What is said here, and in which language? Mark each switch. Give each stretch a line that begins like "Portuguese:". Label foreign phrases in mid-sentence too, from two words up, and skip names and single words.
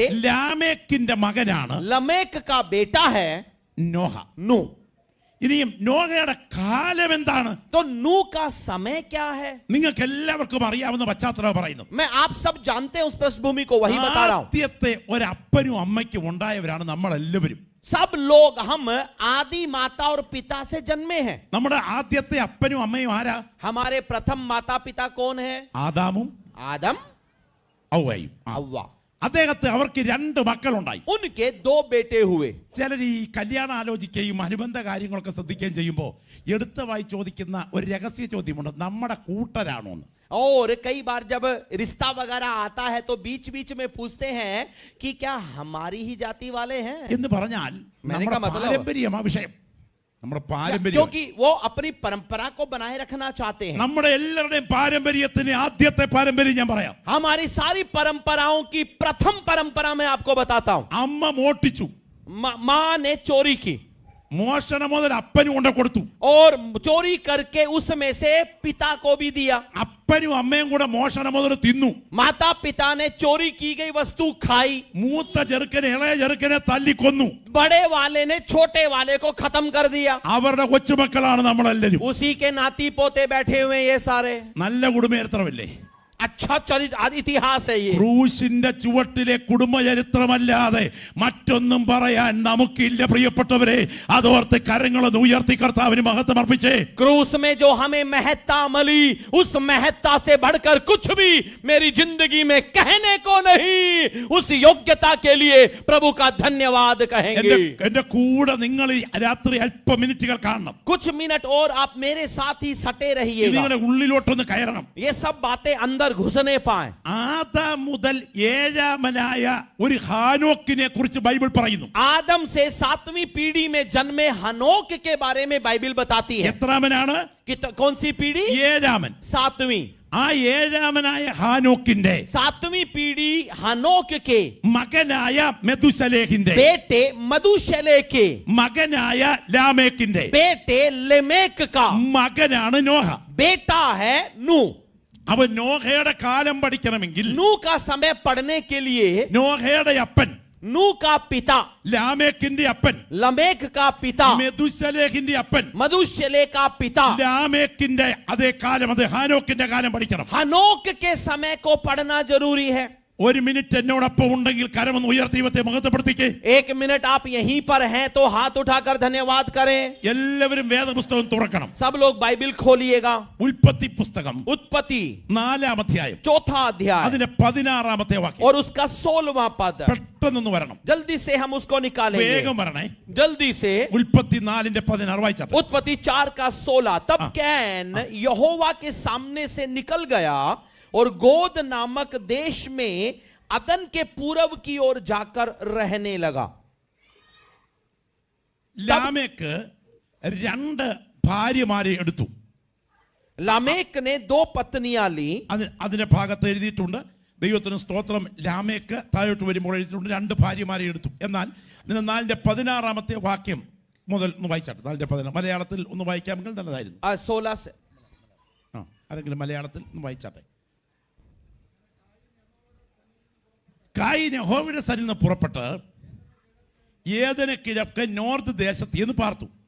Malayalam: ലാമേക്കിന്റെ മകനാണ്
Hindi: लमेक का बेटा है
Malayalam: നോഹ.
Hindi: नूह.
Malayalam: ഇനിയും നോഹയുടെ കാലം എന്താണ്?
Hindi: तो नूह का समय क्या है?
Malayalam: നിങ്ങൾക്ക് എല്ലാവർക്കും അറിയാവുന്ന പശ്ചാത്തലം പറയുന്നു.
Hindi: मैं आप सब जानते हैं उस पृष्ठभूमि को, वही बता रहा हूं.
Malayalam: ആദ്യത്തെ ഒരപ്പനും അമ്മയ്ക്കും ഉണ്ടായവരാണ് നമ്മൾ എല്ലാവരും.
Hindi: सब लोग हम आदि माता और पिता से जन्मे हैं.
Malayalam: നമ്മുടെ ആദ്യത്തെ അപ്പനും അമ്മയും ആരാ?
Hindi: हमारे प्रथम माता पिता कौन है?
Malayalam: ആദാമും
Hindi: आदम,
Malayalam: ഹവ്വയും.
Hindi: हव्वा.
Malayalam: അവർക്ക് 2 മക്കളുണ്ടായി.
Hindi: उनके 2 बेटे हुए.
Malayalam: ചിലർ ഈ കല്യാണം ആലോചിക്കുകയും അനുബന്ധ കാര്യങ്ങളൊക്കെ ശ്രദ്ധിക്കുകയും ചെയ്യുമ്പോൾ എടുത്തവായി ചോദിക്കുന്ന ഒരു രഹസ്യ ചോദ്യമുണ്ട്, നമ്മുടെ കൂട്ടരാണോ എന്ന്.
Hindi: और कई बार जब रिश्ता वगैरह आता है तो बीच बीच में पूछते हैं कि क्या हमारी ही जाति वाले हैं.
Malayalam: എന്ന് പറഞ്ഞാൽ
Hindi: मैंने
Malayalam: നമ്മുടെ
Hindi: का मतलब
Malayalam: പാരമ്പര്യമാ വിഷയം. നമ്മുടെ പാരമ്പര്യം,
Hindi: क्योंकि वो अपनी परंपरा को बनाए रखना चाहते हैं.
Malayalam: നമ്മുടെ എല്ലാവരുടെയും പാരമ്പര്യത്തിന് ആദ്യത്തെ പാരമ്പര്യം ഞാൻ പറയാം.
Hindi: हमारी सारी परंपराओं की प्रथम परंपरा मैं आपको बताता हूं.
Malayalam: അമ്മ മോഷ്ടിച്ചു.
Hindi: मां ने चोरी की
Malayalam: മോഷണം മുതൽ അപ്പനും കൊണ്ട് കൊടുത്തു.
Hindi: और चोरी करके उसमें से पिता को भी दिया.
Malayalam: അപ്പനും അമ്മയും കൂടെ മോഷണം മുതൽ തിന്നു.
Hindi: माता पिता ने चोरी की गई वस्तु खाई.
Malayalam: മൂത്ത ചെറുക്കനെ ഇളയ ചെറുക്കനെ തല്ലിക്കൊന്നു.
Hindi: बड़े वाले ने छोटे वाले को खत्म कर दिया.
Malayalam: അവരുടെ കൊച്ചുമക്കളാണ് നമ്മളെല്ലാരും.
Hindi: उसी के नाती पोते बैठे हुए ये सारे.
Malayalam: നല്ല കുടുംബേത്രമല്ലേ?
Hindi: अच्छा इतिहास है ये।
Malayalam: ക്രൂശിന്റെ ചുവട്ടിലെ കുടുംബചരിത്രമല്ലാതെ മറ്റൊന്നും പറയാൻ നമുക്കില്ല പ്രിയപ്പെട്ടവരെ. അതോർത്ത് കരങ്ങളൊന്ന് ഉയർത്തി കർത്താവിന് മഹത്വം അർപ്പിച്ചേ.
Hindi: क्रूस में जो हमें महत्ता मिली, उस महत्ता से बढ़कर कुछ भी मेरी जिंदगी में कहने को नहीं। उस योग्यता के लिए प्रभु का धन्यवाद कहेंगे।
Malayalam: എന്റെ കൂടെ നിങ്ങൾ ഈ രാത്രി അല്പ മിനിറ്റുകൾ കാണണം.
Hindi: कुछ मिनट और आप मेरे साथ ही सटे रहिएगा।
Malayalam: നിങ്ങളുടെ ഉള്ളിലോട്ടൊന്ന് കയറണം.
Hindi: ये सब बातें अंदर घुसने पाए।
Malayalam: ആദാം മുതൽ ഏഴാമനായ ഒരു ഹാനോക്കിനെ കുറിച്ച് ബൈബിൾ പറയുന്നു.
Hindi: आदम से 7वीं पीढ़ी में जन्मे हनोक के बारे में बाइबल बताती है।
Malayalam: എത്രാമനാണ്?
Hindi: कौन सी पीढ़ी?
Malayalam: ഏഴാമൻ.
Hindi: 7वीं।
Malayalam: ആ ഏഴാമനായ ഹാനോക്കിന്റെ
Hindi: 7वीं पीढ़ी हनोक के
Malayalam: മകനായ മെതുശലേഹിന്റെ
Hindi: बेटे मधुशले के
Malayalam: മകനായ ലാമേക്കിന്റെ
Hindi: बेटे लेमेक का
Malayalam: മകനാണ് നോഹ.
Hindi: बेटा है नू।
Malayalam: അവൻ നോഹയുടെ കാലം പഠിക്കണമെങ്കിൽ
Hindi: नू का समय पढ़ने के लिए
Malayalam: നോഹയുടെ അപ്പൻ
Hindi: नू का पिता,
Malayalam: ലാമേക്കിന്റെ അപ്പൻ
Hindi: लमेक का पिता,
Malayalam: മെതുശലേഹിന്റെ അപ്പൻ
Hindi: मधुशले का पिता,
Malayalam: ലാമേക്കിന്റെ അതേ കാലം, അത് ഹാനോക്കിന്റെ കാലം പഠിക്കണം.
Hindi: हनोक के समय को पढ़ना जरूरी है।
Malayalam: ഒരു മിനിറ്റ് എന്നോടൊപ്പം ഉണ്ടെങ്കിൽ കരമൊന്ന് ഉയർത്തി ദൈവത്തെ മഹത്വപ്പെടുത്തിക്കേ.
Hindi: 1 मिनट आप यहीं पर हैं तो हाथ उठाकर धन्यवाद करें।
Malayalam: എല്ലാവരും വേദപുസ്തകം തുറക്കണം.
Hindi: सब लोग बाइबल खोलिएगा।
Malayalam: ഉൽപ്പത്തി പുസ്തകം
Hindi: उत्पत्ति
Malayalam: 4-ാം അധ്യായം
Hindi: 4था अध्याय
Malayalam: അതിന്റെ 16-ാമത്തെ വാക്യം.
Hindi: और उसका 16वां पद।
Malayalam: പെട്ടെന്നൊന്ന് വരണം,
Hindi: जल्दी से हम उसको निकालेंगे।
Malayalam: വേഗം വരണേ.
Hindi: जल्दी से
Malayalam: ഉൽപ്പത്തി 4-ന്റെ 16 വായിച്ചാട്ടെ.
Hindi: उत्पत्ति 4 का 16। तब कैन यहोवा के सामने से निकल गया और गोद नामक देश में अदन के पूरब की ओर जाकर रहने लगा।
Malayalam: ലാമേക്ക് 2 ഭാര്യമാരെ എടുത്തു.
Hindi: लामेक ने 2 पत्नियां ली।
Malayalam: അതിന്റെ ഭാഗത്ത് എഴുതിയിട്ടുണ്ട്, ദൈവത്തിന് സ്തോത്രം, ലാമേക്ക് താഴോട്ട് വരുമ്പോൾ എഴുതിയിട്ടുണ്ട് 2 ഭാര്യമാരെ എടുത്തു. എന്നാൽ 4-ന്റെ 16-ാമത്തെ വാക്യം മുതൽ ഒന്ന് വായിച്ചാട്ടെ. 4-ന്റെ 16 മലയാളത്തിൽ ഒന്ന് വായിക്കാമെങ്കിൽ നല്ലതായിരുന്നു.
Hindi: 16 से
Malayalam: ആരെങ്കിലും മലയാളത്തിൽ ഒന്ന് വായിച്ചാട്ടെ. കായീൻ യഹോവയുടെ സന്നിധിയിൽ നിന്ന് പുറപ്പെട്ട് ഏദന് കിഴക്ക് നോർത്ത് ദേശത്ത് എന്ന് പാർത്തു.